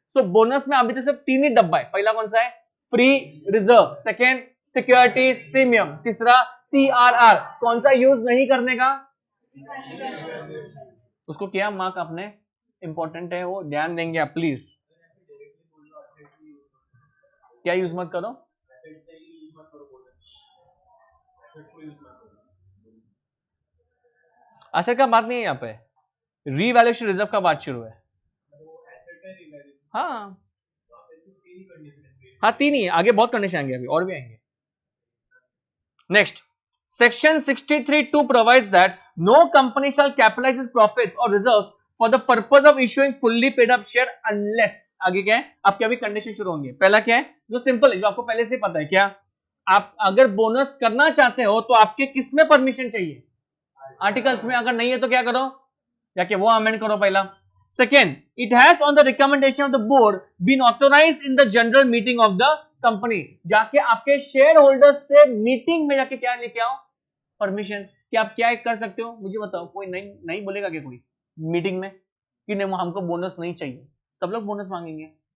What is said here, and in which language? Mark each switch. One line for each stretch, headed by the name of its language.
Hindi: सो bonus में अभी तो सिर्फ 3 ही डब्बा है, पहला कौन सा है pre reserve, second securities premium, तीसरा CRR, कौन सा यूज नहीं करने का, उसको क्या मार्क आपने, इंपॉर्टेंट है वो, ध्यान देंगे आप प्लीज, क्या यूज मत करो, असर का बात नहीं है यहाँ पे, रीवैल्यूएशन रिजर्व का बात शुरू है। हाँ हाँ 3 ही है, आगे बहुत कंडीशन आएंगे, अभी और भी आएंगे।
English: next, section 63(2) provides that no company shall capitalize its profits or reserves for the purpose of issuing fully paid up share unless,
Hindi: आगे क्या है आपके अभी कंडीशन शुरू होंगे। पहला क्या है जो सिंपल है, जो आपको पहले से पता है, क्या आप अगर बोनस करना चाहते हो तो आपके किस में परमिशन चाहिए, आर्टिकल्स में, अगर नहीं है तो क्या करो, जाके वो अमेंड करो पहला। Second,
English: it has on the recommendation of the board been authorised in the general meeting of the company,
Hindi: जाके आपके शेयर होल्डर्स से मीटिंग में जाके क्या लेके आओ, परमिशन, कि आप क्या कर सकते हो, मुझे बताओ, कोई नहीं बोलेगा क्या कोई मीटिंग में कि नहीं हमको बोनस नहीं चाहिए, सब लोग बोनस मांगेंगे।